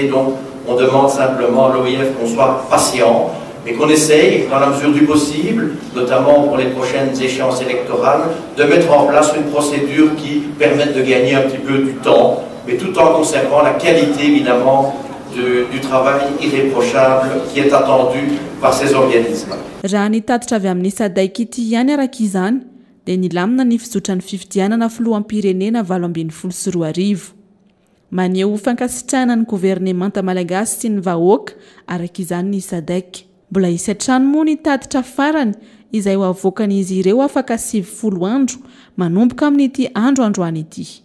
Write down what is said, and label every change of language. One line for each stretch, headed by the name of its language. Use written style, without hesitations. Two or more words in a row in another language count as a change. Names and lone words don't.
French: Donc on demande simplement à l'OIF qu'on soit patient, mais qu'on essaye, dans la mesure du possible, notamment pour les prochaines échéances électorales, de mettre en place une procédure qui permette de gagner un petit peu du temps, mais tout en conservant la qualité, évidemment, du travail irréprochable qui est attendu par ces organismes.
Malagasy: Raha ny tatitra avy amin'ny SADC ity ihany araka izany dia nilamina ny fizotra ny fifidianana filoham-pirenena 2024. Maneho fankasitrahana ny gouvernemanta malagasy sy ny vahoaka araka izany ny SADC. Mbola isy hatrany moa ny tatitra farany izay ho avoakan'izy ireo afaka 70 andro manomboka amin'ity andro androany ity.